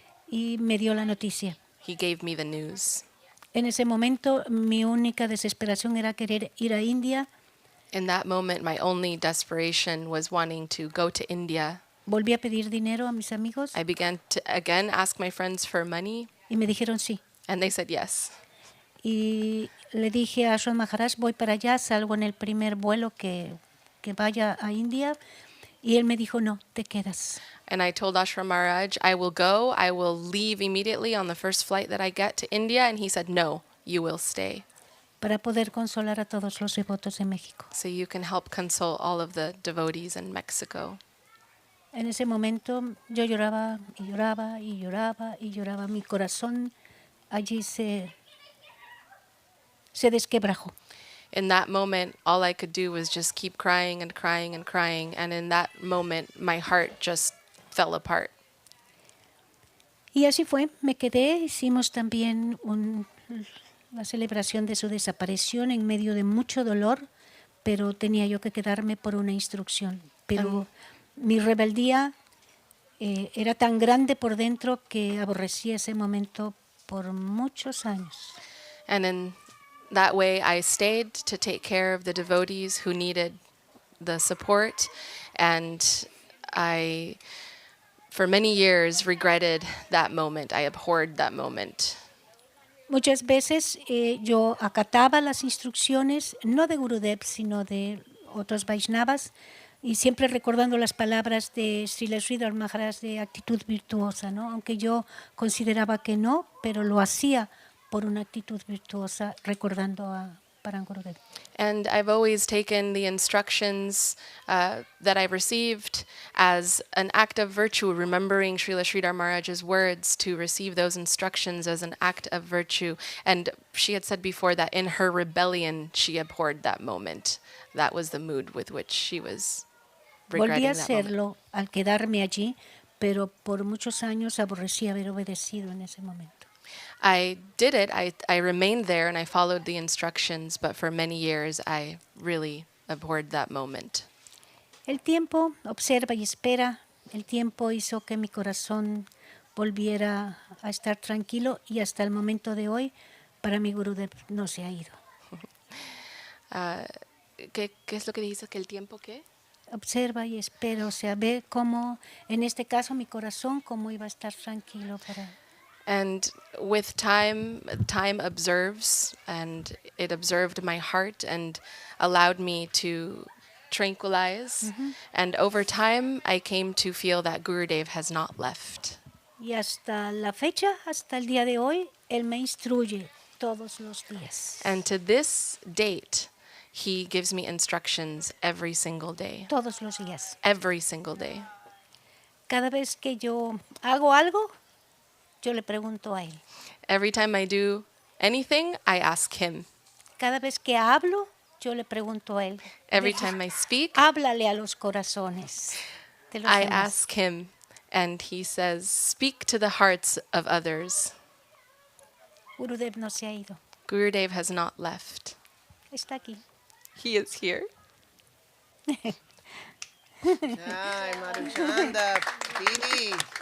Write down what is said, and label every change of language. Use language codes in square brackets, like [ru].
[es] Y me dio la noticia. [en] He gave me the news. [es] En ese momento mi única desesperación era querer ir a India. [en] In that moment, my only desperation was wanting to go to India. [es] Volví a pedir dinero a mis amigos [en] I began to again ask my friends for money, [es] y me dijeron sí. [en] and they said yes. [es] Y le dije a Ashram Maharaj, voy para allá, salgo en el primer vuelo que vaya a India. Y él me dijo, no, te quedas. [en] And I told Ashram Maharaj, I will leave immediately on the first flight that I get to India. And he said, no, you will stay. [es] para poder consolar a todos los devotos de México. [en] so you can help console all of the devotees in Mexico. [es] En ese momento yo lloraba y lloraba y lloraba y lloraba. Mi corazón allí se desquebrajó. [en] In that moment, all I could do was just keep crying and crying and crying. And in that moment, my heart just fell apart. [es] Y así fue, me quedé, hicimos también la celebración de su desaparición en medio de mucho dolor, pero tenía yo que quedarme por una instrucción. Pero mi rebeldía era tan grande por dentro que aborrecí ese momento por muchos años. [en] And in that way, I stayed to take care of the devotees who needed the support. And I, for many years, regretted that moment. I abhorred that moment. [es] Muchas veces yo acataba las instrucciones, no de Gurudev, sino de otros Vaishnavas, y siempre recordando las palabras de Srila Sridhar Maharaj de actitud virtuosa, ¿no? Aunque yo consideraba que no, pero lo hacía por una actitud virtuosa, recordando a Param Gurudev. [en] And I've always taken the instructions that I've received as an act of virtue, remembering Srila Sridhar Maharaj's words to receive those instructions as an act of virtue. And she had said before that in her rebellion, she abhorred that moment. That was the mood with which she was regretting [es] Volví a [en] that moment. [es] hacerlo al quedarme allí, pero por muchos años aborrecí haber obedecido en ese momento. [en] I did it. I remained there and I followed the instructions, but for many years I really abhorred that moment. [es] El tiempo observa y espera. El tiempo hizo que mi corazón volviera a estar tranquilo y hasta el momento de hoy, para mi Gurudev no se ha ido. ¿Qué es lo que dices? ¿Que el tiempo qué? Observa y espera, o sea, ve cómo, en este caso, mi corazón, cómo iba a estar tranquilo para... [en] And with time observes, and it observed my heart and allowed me to tranquilize. And over time, I came to feel that Gurudev has not left. [es] Y hasta la fecha, hasta el día de hoy, él me instruye todos los días. [en] And to this date, he gives me instructions every single day. [es] Todos los días. [en] Every single day. [es] Cada vez que yo hago algo, yo le pregunto a él. [en] Every time I do anything, I ask him. [es] Cada vez que hablo, yo le pregunto a él. [en] Every time I speak, [es] Háblale a los corazones de los [en] I [es] demás. [en] ask him, and he says, "Speak to the hearts of others." [es] Gurudev no se ha ido. [en] Gurudev has not left. [es] Está aquí. [en] He is here. [es] Ay, Madhuchanda Devi.